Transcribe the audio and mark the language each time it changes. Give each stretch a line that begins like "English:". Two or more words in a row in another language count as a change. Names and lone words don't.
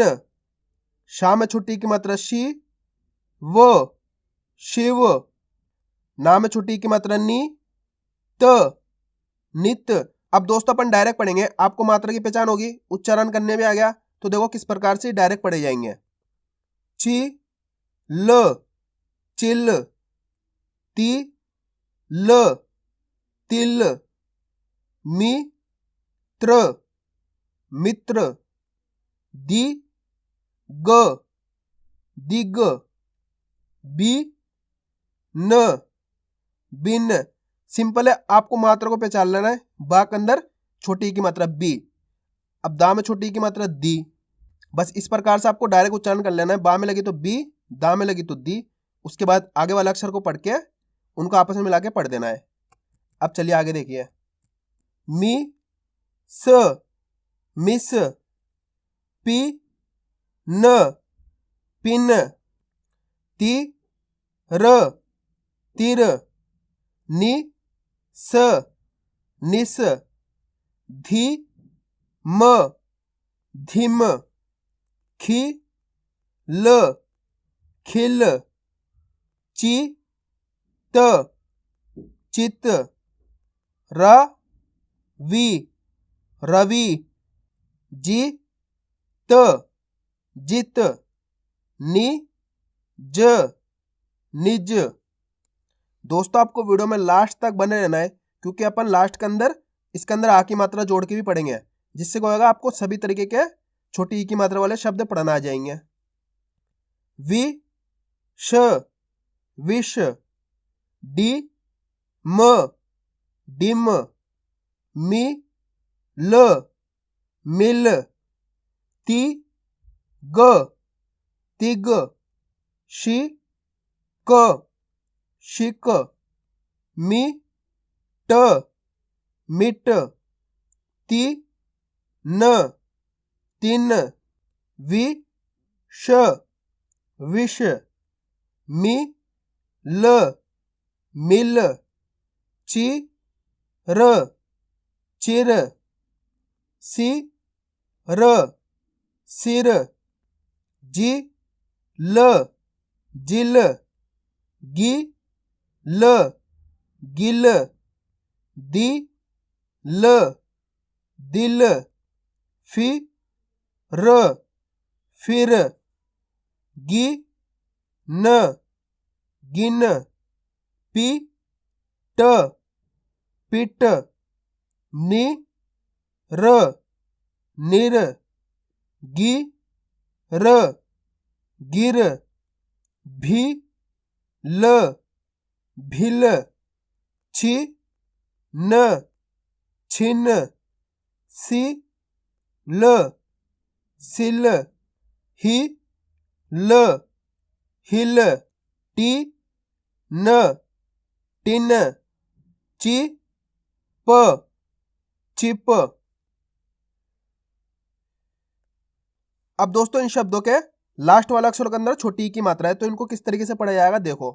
Hindi: शा में छोटी की मात्रा शी, वो, शिव। ना में छोटी की मात्रा नी, त, नित। अब दोस्तों अपन डायरेक्ट पढ़ेंगे, आपको मात्रा की पहचान होगी, उच्चारण करने में आ गया तो देखो किस प्रकार से डायरेक्ट पढ़े जाएंगे। ची, ल, चिल। ती, ल, तिल। मी, त्र, मित्र। दी, ग, दिग। बी, न, बिन। सिंपल है, आपको मात्रा को पहचान लेना है। बा के अंदर छोटी की मात्रा बी, अब दा में छोटी की मात्रा दी। बस इस प्रकार से आपको डायरेक्ट उच्चारण कर लेना है। बा में लगी तो बी, दा में लगी तो दी। उसके बाद आगे वाला अक्षर को पढ़ के उनको आपस में मिला के पढ़ देना है। अब चलिए आगे देखिए। मी, स, मिस। पी, न, पिन। ती, र, तिर। नि, स, निस। धी, म, धिम। खी, ल, खिल। ची, त, चित। र, वी, रवि। जी, त, जित। नि, ज, निज। दोस्तों आपको वीडियो में लास्ट तक बने रहना है, क्योंकि अपन लास्ट के अंदर इसके अंदर आ की मात्रा जोड़ के भी पढ़ेंगे, जिससे क्या होगा आपको सभी तरीके के छोटी ई की मात्रा वाले शब्द पढ़ना आ जाएंगे। वि, श, विष। डी, म, डिम। मी, ल, मिल। ती, ग, तिग। शी, क, शिक। मी, ट, मिट। ती, न, तिन। वि, श, विष। मी, ल, मिल। ची, र, चिर। सी, र, सिर। जी, ल, जिल। गी, ल, गिल। दी, ल, दिल। फी, र, फिर। गी, न, गिन। पी, ट, पिट। नि, र, निर। गी, र, गिर। भी, ल, भिल। छी, न, छिन। सी, ल, सिल। ही, ल, हिल। टी, न, टिन। ची, प, चिप। अब दोस्तों इन शब्दों के लास्ट वाला अक्षर के अंदर छोटी ई की मात्रा है, तो इनको किस तरीके से पढ़ा जाएगा देखो।